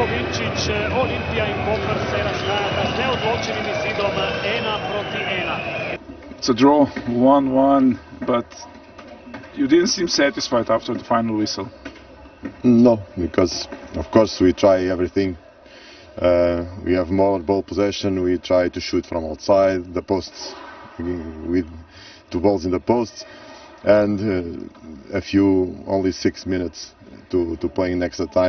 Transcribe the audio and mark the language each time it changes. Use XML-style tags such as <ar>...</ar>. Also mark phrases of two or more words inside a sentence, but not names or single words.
<sl>Vučić, Olimpija in Koper se razhajata z neodločenim izidom 1-1.</sl> <en>It's a draw, 1-1, but you didn't seem satisfied after the final whistle. No, because of course we try everything. We have more ball possession, we try to shoot from outside the posts with 2 balls in the posts, and only 6 minutes to play in extra time.</en>